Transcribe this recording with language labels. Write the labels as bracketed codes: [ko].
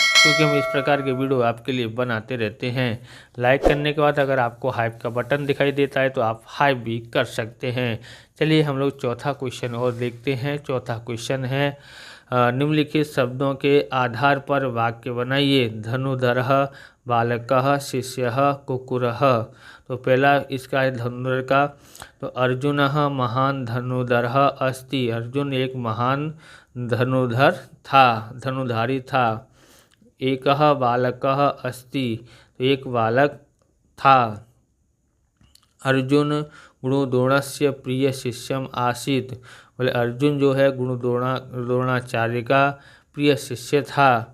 [hi] क्योंकि हम इस प्रकार के वीडियो आपके लिए बनाते रहते हैं। लाइक करने के बाद अगर आपको हाइप का बटन दिखाई देता है तो आप हाइप भी कर सकते हैं। चलिए हम लोग चौथा क्वेश्चन और देखते हैं। चौथा क्वेश्चन है निम्नलिखित शब्दों के आधार पर वाक्य बनाइए। [sa] धनुर्धरः, बालकः, शिष्यः, कुक्कुरः। [hi] तो पहला इसका है धनुर्धर का। [sa] तो अर्जुनः महान धनुर्धरः अस्ति। [hi] अर्जुन एक महान धनुर्धर था, धनुर्धारी था। [sa] एकः बालकः अस्ति। [hi] तो एक बालक था। [sa] अर्जुन गुरुद्रोणस्य प्रिय शिष्यम आसीत्। [hi] बोले अर्जुन जो है द्रोणाचार्य का प्रिय शिष्य था।